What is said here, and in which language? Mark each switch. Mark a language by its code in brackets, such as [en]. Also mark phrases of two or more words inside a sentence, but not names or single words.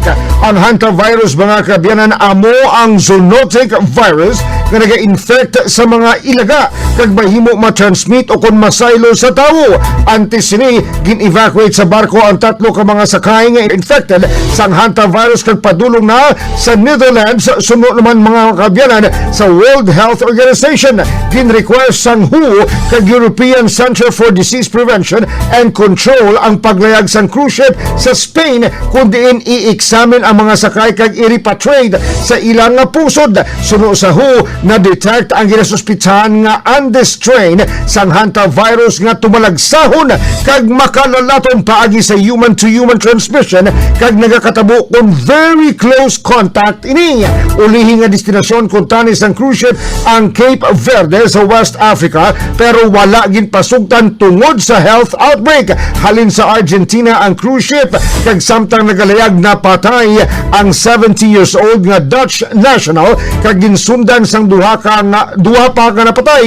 [hil] Ang hantavirus, mga kabyanan, amo ang [en] zoonotic virus [hil] na naga-infect sa mga ilaga kag mahimo ma-transmit o kung masaylo sa tawo. Antes sini gin-evacuate sa barko ang 3 ka mga sakay nga infected sa hantavirus kag padulong na sa Netherlands. Sunod naman, mga kabyanan, sa World Health Organization gin-request sang WHO kag European Center for Disease Prevention and Control ang paglayag sang cruise ship sa Spain kung diin i-examine ang mga sakay kag i-repatriate sa ilang nga pusod. Sunod sa WHO na detect ang ginasuspitsahan nga Andes strain sang hantavirus nga tumalagsahon kag makalalaton paagi sa [en] human-to-human transmission [hil] kag nagakatabo kung [en] very close contact [hil] ini. Ulihi nga destinasyon kung tanis ang cruise ship ang Cape Verde sa West Africa, pero wala ginpasugtan tungod sa health outbreak. Halin sa Argentina ang cruise ship kag samtang nagalayag na patay ang 70 [en] years old [hil] nga [en] Dutch national [hil] kag ginsundan sang duha pa nga napatay.